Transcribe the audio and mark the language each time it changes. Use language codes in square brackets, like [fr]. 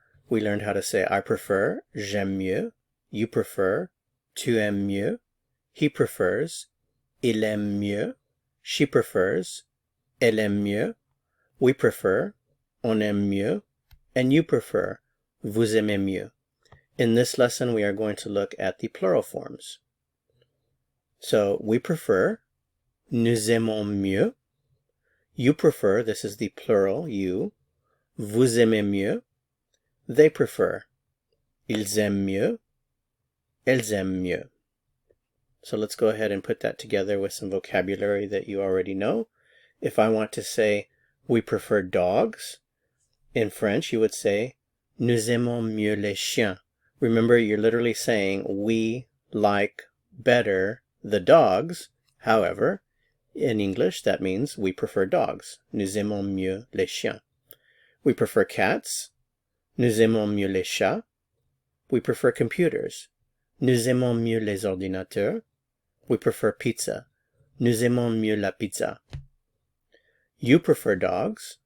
[en] We learned how to say I prefer, [fr] j'aime mieux, [en] you prefer, [fr] tu aimes mieux, [en] he prefers, [fr] il aime mieux, [en] she prefers, [fr] elle aime mieux, [en] we prefer, [fr] on aime mieux, [en] and you prefer, [fr] vous aimez mieux. [en] In this lesson, we are going to look at the plural forms. So, we prefer, [fr] nous aimons mieux. [en] You prefer, this is the plural, you. [fr] Vous aimez mieux. [en] They prefer, [fr] ils aiment mieux. Elles aiment mieux. [en] So let's go ahead and put that together with some vocabulary that you already know. If I want to say, we prefer dogs, in French you would say, [fr] nous aimons mieux les chiens. [en] Remember, you're literally saying, we like better the dogs. However, in English, that means we prefer dogs. [fr] Nous aimons mieux les chiens. [en] We prefer cats. [fr] Nous aimons mieux les chats. [en] We prefer computers. [fr] Nous aimons mieux les ordinateurs. [en] We prefer pizza. [fr] Nous aimons mieux la pizza. [en] You prefer dogs.